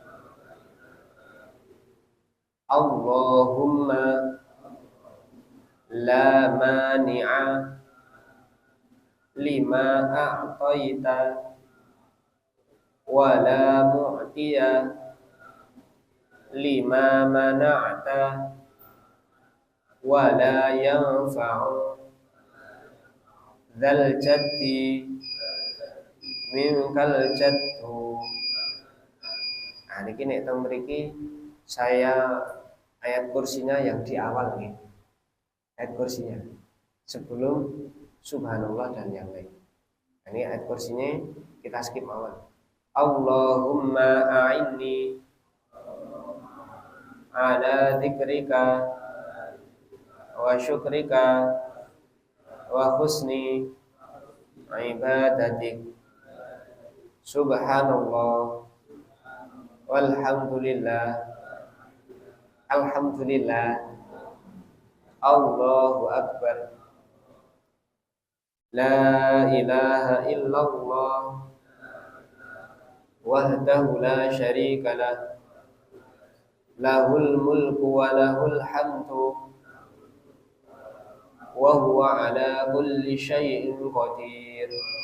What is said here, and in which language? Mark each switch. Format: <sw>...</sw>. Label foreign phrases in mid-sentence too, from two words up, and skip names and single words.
<ar>اللهم لا مانع لما أعطيت ولا معطي لما منعت ولا ينفع ذا الجد منك الجد.</ar> <id>Nah</id> <jv>niki nek teng mriki</jv> <id>saya ayat kursinya yang di awal nih. Ayat kursinya sebelum subhanallah dan yang lain. Nah, ini ayat kursinya kita skip mawon.</id> <ar>اللهم أعني على ذكرك وشكرك وحسن عبادتك. سبحان الله والحمد لله الحمد لله الله أكبر لا إله إلا الله وحده لا شريك له له الملك وله الحمد وهو على كل شيء قدير.</ar>